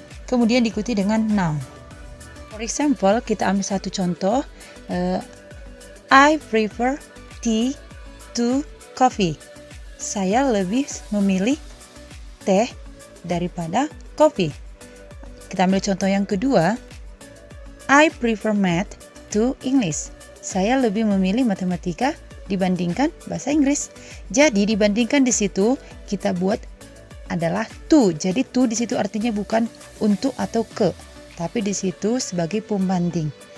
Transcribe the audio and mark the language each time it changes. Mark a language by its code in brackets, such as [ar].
[id] Kemudian diikuti dengan noun. [en] For example, [id] kita ambil satu contoh. [en] I prefer tea to coffee. [id] Saya lebih memilih teh daripada kopi. Kita ambil contoh yang kedua. [en] I prefer math to English. [id] Saya lebih memilih matematika dibandingkan bahasa Inggris. Jadi dibandingkan di situ kita buat adalah to. Jadi to di situ artinya bukan untuk atau ke, tapi di situ sebagai pembanding.